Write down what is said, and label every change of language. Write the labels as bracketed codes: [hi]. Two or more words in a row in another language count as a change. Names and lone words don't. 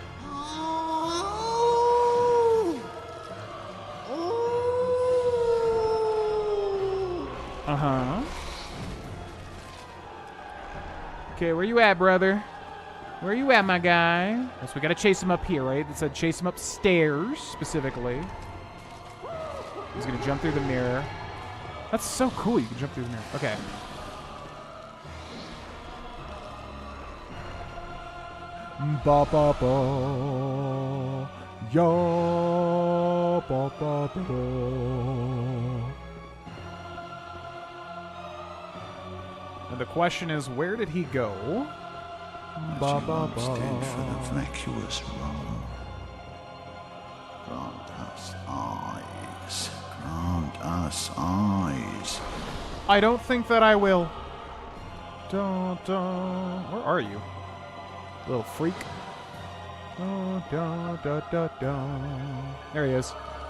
[en] Uh-huh. Okay, where you at, brother? Where you at, my guy? Guess we gotta chase him up here, right? It said chase him upstairs, specifically. He's gonna jump through the mirror. That's so cool, you can jump through the mirror. Okay. Ba ba ba. Yo ba ba ba. And the question is, where did he go? Ba ba ba. Head for the vacuous realm. Grant us eyes. Grant us eyes. I don't think that I will. Dun, dun. Where are you? Little freak. Dun, dun, dun, dun, dun. There he is.